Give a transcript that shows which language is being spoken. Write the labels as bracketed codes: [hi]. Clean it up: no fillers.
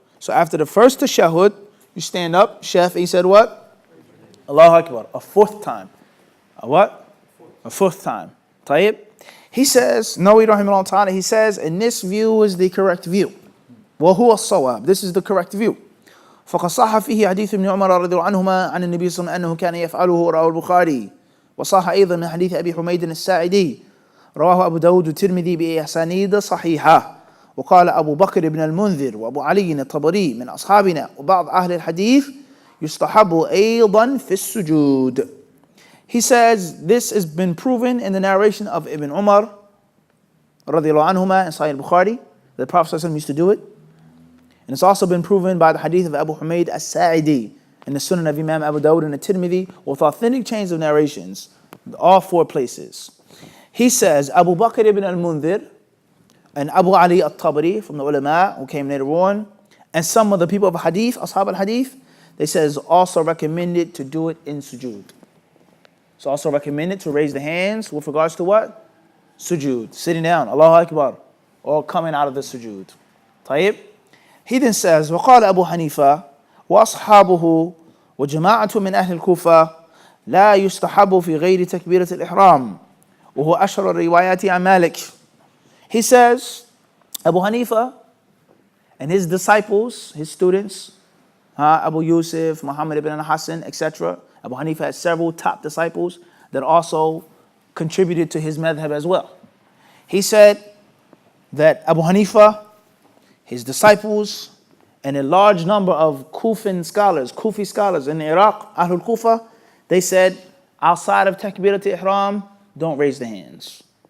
[en] So after the first tashahhud, you stand up. Shafi'i said what? Allahu Akbar. A fourth time. A what? A fourth time. Tayyib. He says, Nawawi rahimahullah ta'ala, he says, and this view is the correct view. [ar] وهو الصواب. [en] This is the correct view. [ar] فقد صح فيه حديث ابن عمر رضي الله عنهما عن النبي صلى الله عليه وسلم أنه كان يفعله رواه البخاري وصح أيضا من حديث أبي حميد الساعدي رواه أبو داود والترمذي بأسانيد صحيحة وقال أبو بكر بن المنذر وأبو علي الطبري من أصحابنا وبعض أهل الحديث يستحب أيضا في السجود. [en] He says this has been proven in the narration of Ibn Umar [ar] رضي الله عنهما [en] in Sahih Bukhari. The Prophet ﷺ used to do it. And it's also been proven by the hadith of Abu Humayd as-Sa'idi in the Sunan of Imam Abu Dawud and the Tirmidhi with authentic chains of narrations, all 4 places. He says, Abu Bakr ibn al-Mundhir and Abu Ali al-Tabari from the ulama who came later on, and some of the people of hadith, ashab al-hadith, they says also recommended to do it in sujood. It's also recommended to raise the hands with regards to what? Sujood, sitting down, Allahu Akbar, or coming out of the sujood. Tayyib. He then says, [ar] وقال أبو حنيفة وأصحابه وجماعة من أهل الكوفة لا يستحب في غير تكبيرة الإحرام وهو أشهر الروايات عن مالك. [en] He says, Abu Hanifa and his disciples, his students, Abu Yusuf, Muhammad ibn al-Hasan, etc. Abu Hanifa had several top disciples that also contributed to his madhab as well. He said that Abu Hanifa, his disciples, and a large number of Kufi scholars in Iraq, Ahlul Kufa, they said, outside of Takbirat al-Ihram, don't raise the hands.